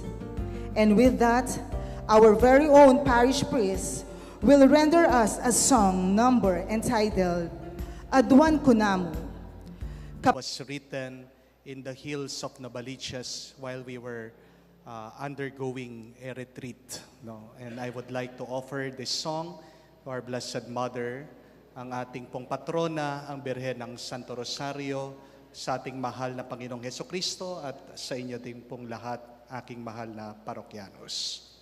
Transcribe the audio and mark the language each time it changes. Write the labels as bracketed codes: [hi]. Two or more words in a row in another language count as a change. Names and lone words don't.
[en] And with that, our very own parish priest will render us a song number entitled Aduan Kunamu. Was written in the hills of Navaliches while we were undergoing a retreat. No? And I would like to offer this song to our Blessed Mother, [tl] ang ating pong patrona, ang Birhen ng Santo Rosario, sa ating mahal na Panginoong Hesukristo at sa inyo din pong lahat, aking mahal na parokyanos.